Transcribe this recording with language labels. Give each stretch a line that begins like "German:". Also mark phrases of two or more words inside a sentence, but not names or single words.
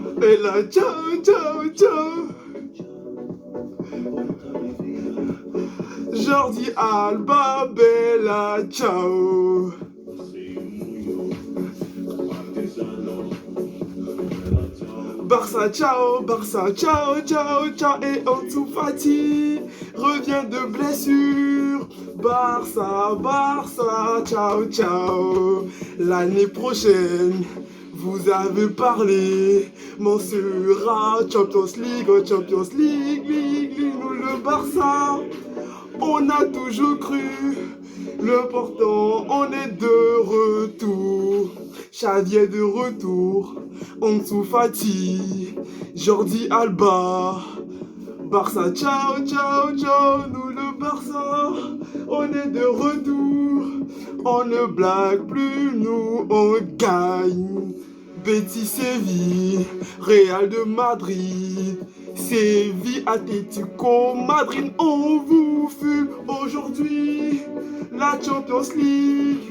Italian: Bella, ciao, ciao, ciao. Jordi Alba, Bella, ciao. Barça, ciao, Barça, ciao, ciao, ciao.
French: Et Ansu Fati revient de blessure.
Italian: Barça, Barça, ciao, ciao.
French: L'année prochaine, vous avez parlé, m'en sera Champions League, oh Champions League, nous le Barça, on a toujours cru, l'important, on est de retour, Xavi est de retour, Ansu Fati, Jordi Alba, Barça,
Italian: ciao, ciao, ciao,
French: nous le Barça, on est de retour, on ne blague plus, nous on gagne. Betis, Séville, Real de Madrid, Séville, Atlético, Madrid, on vous fume aujourd'hui la Champions League.